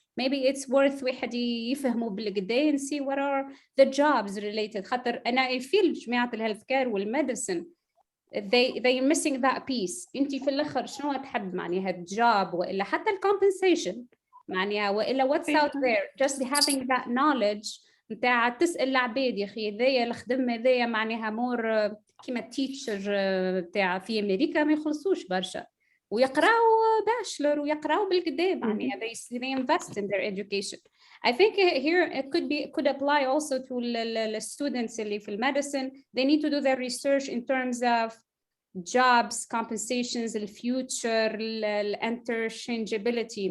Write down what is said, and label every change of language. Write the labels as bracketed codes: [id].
[en] Maybe it's worth [ar] واحد يفهموا بالقدا [en] and see what are the jobs related. [ar] خاطر أنا [en] I feel [ar] جماعة الهيلث كير والميديسن [en] they missing that piece. [ar] انت في الاخر شنو تحب معناها الجوب ولا حتى compensation معناها ولا [en] what's out there. Just having that knowledge [ar] نتاع تسال العباد يا اخي هذايا الخدمه هذايا معناها مور كيما التيتشر نتاع في امريكا ما يخلصوش برشا ويقراو باشلر ويقراو بالقدا معناها [en] they invest in their education. I think here it could apply also to the students [ar] اللي في [en] medicine. They need to do their research in terms of jobs, compensations, the future, interchangeability.